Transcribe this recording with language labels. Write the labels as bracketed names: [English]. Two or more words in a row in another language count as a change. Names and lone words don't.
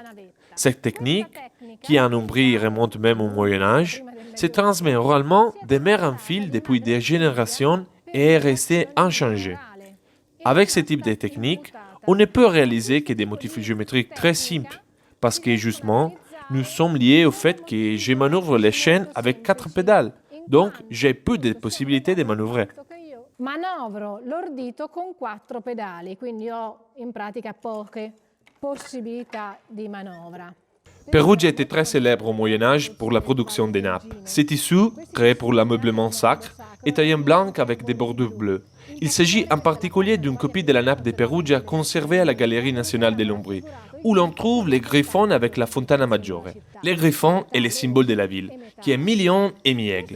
[French] Cette technique, qui en Ombrie remonte même au Moyen-Âge, se transmet oralement de mère en fille depuis des générations et est restée inchangée. Avec ce type de technique, on ne peut réaliser que des motifs géométriques très simples, parce que justement, nous sommes liés au fait que je manœuvre les chaînes avec 4 pédales. Donc, j'ai peu de possibilités de manœuvrer. [Italian] Manovro l'ordito con 4 pedali, quindi ho in pratica poche possibilità di manovra. [French] Perugia était très célèbre au Moyen-Âge pour la production des nappes. Ces tissus, créés pour l'ameublement sacre, étaient en blanc avec des bordures bleues. Il s'agit en particulier d'une copie de la nappe de Perugia conservée à la Galerie nationale de l'Ombrie, où l'on trouve les griffons avec la Fontana Maggiore. Les griffons est le symbole de la ville, qui est mi-lion et mi-aigle.